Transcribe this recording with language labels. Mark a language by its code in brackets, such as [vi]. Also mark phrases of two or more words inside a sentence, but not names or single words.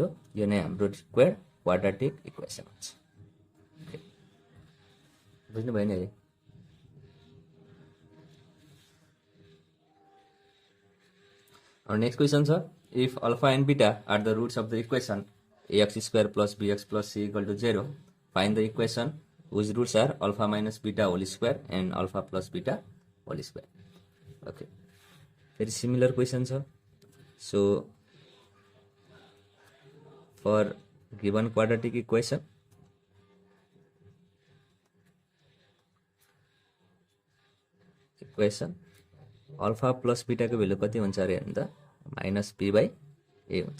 [ne] यो नै हाम्रो [en] required quadratic equation [ne] हुन्छ। बुझ्नुभयो नि है। [en] next question छ, If alpha and beta are the roots of the equation ax square plus bx plus c equal to 0, find the equation whose roots are alpha minus beta whole square and alpha plus beta whole square एन्ड अल्फा प्लस बिटा होल स्क्वायर। [ne] ओके, फेरि [en] similar question [ne] छ। [en] so for given quadratic equation [ne] अल्फा प्लस बिटाको भेल्यु कति हुन्छ अरे हेर्नु त, [en] minus b by a [ne] हुन्छ।